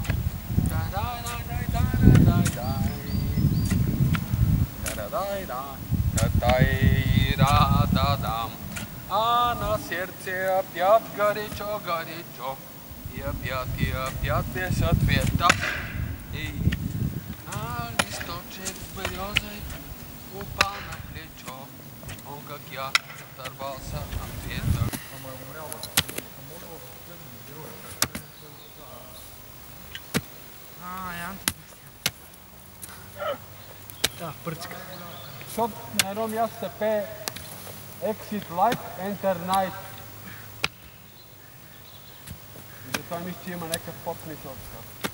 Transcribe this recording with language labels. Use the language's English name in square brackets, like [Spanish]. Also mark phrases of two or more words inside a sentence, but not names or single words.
[Russian] А на сердце опять горячо. И опять без ответа. А листочек с березой упал на плечо. Он, как я, оторвался от веток. [Bulgarian] Пръчка. Защото на едно място се пее [English] Exit Light, Enter Night. [Bulgarian] И затова мисля, че има някакъв подсмисъл така.